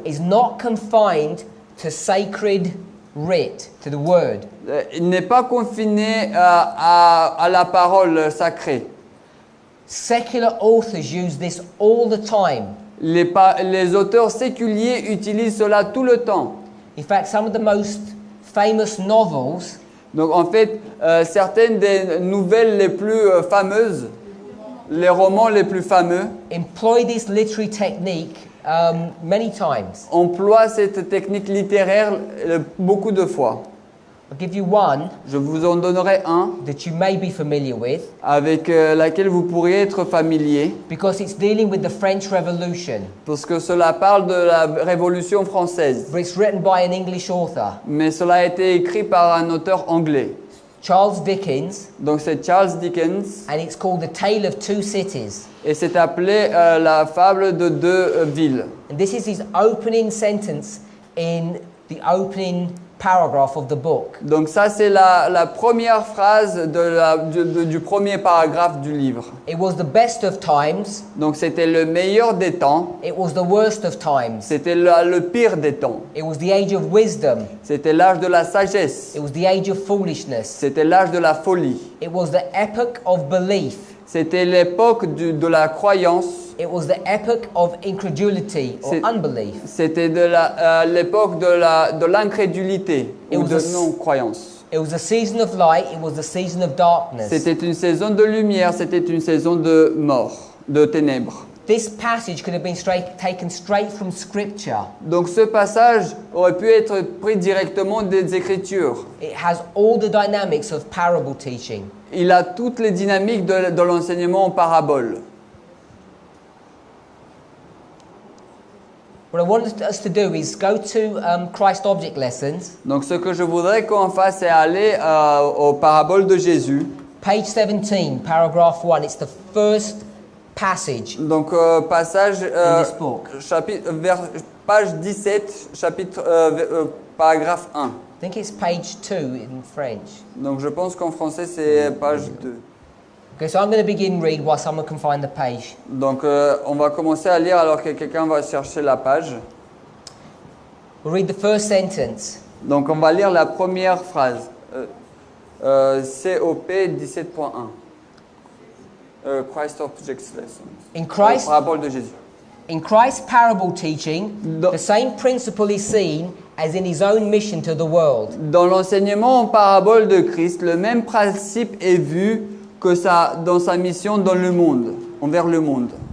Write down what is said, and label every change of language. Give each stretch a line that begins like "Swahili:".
English: is not confined to sacred writ, to the word.
French: il n'est pas confiné à la parole sacrée.
English: Secular authors use this all the time.
French: Les auteurs séculiers utilisent cela tout le temps.
English: In fact, some of the most famous novels
French: Donc en fait, certaines des nouvelles les plus fameuses, les romans les plus fameux,
English: employ this literary technique many times.
French: emploient cette technique littéraire beaucoup de fois.
English: I'll give you one
French: Je vous en donnerai un
English: that you may be familiar with
French: avec laquelle vous pourriez être familier,
English: because it's dealing with the French Revolution.
French: parce que cela parle de la Révolution française.
English: But it's written by an English author,
French: Mais cela a été écrit par un auteur anglais.
English: Charles Dickens,
French: Donc c'est Charles Dickens
English: and it's called The Tale of Two Cities.
French: et c'est appelé la fable de deux villes.
English: And this is his opening sentence in the opening paragraph of the book.
French: Donc ça, c'est la première phrase du premier paragraphe du livre.
English: It was the best of times,
French: Donc c'était le meilleur des temps,
English: it was the worst of times.
French: c'était le pire des temps.
English: It was the age of wisdom,
French: C'était l'âge de la sagesse,
English: it was the age of foolishness.
French: c'était l'âge de la folie.
English: It was the epoch of belief.
French: C'était l'époque de la croyance,
English: It was the epoch of incredulity or
French: C'est-
English: unbelief.
French: c'était l'époque de l'incrédulité
English: It
French: ou
English: was
French: de
English: a-
French: non-croyance.
English: It was a season of light, it was a season of darkness.
French: C'était une saison de lumière, c'était une saison de mort, de ténèbres.
English: This passage could have been taken straight from Scripture.
French: Donc ce passage aurait pu être pris directement des Écritures.
English: It has all the dynamics of parable teaching.
French: Il a toutes les dynamiques de l'enseignement en parabole.
English: What I want us to do is go to Christ Object Lessons,
French: Donc ce que je voudrais qu'on fasse, c'est aller aux paraboles de Jésus.
English: page 17, paragraph 1. It's the first passage
French: Donc passage,
English: in this book.
French: page 17, paragraphe 1.
English: I think it's page 2 in French.
French: Donc je pense qu'en français c'est page 2.
English: Okay, so I'm going to begin read while someone can find the page.
French: Donc on va commencer à lire alors que quelqu'un va chercher la page.
English: We'll read the first sentence.
French: Donc on va lire la première phrase.
English: COP 17.1. Christ Objects Lessons. In Christ,
French: Parabole de Jésus.
English: in Christ's parable teaching, No. the same principle is seen as in his own mission to the world.
French: Dans l'enseignement en parabole de Christ, le même principe est vu que dans sa mission dans le monde, envers le monde.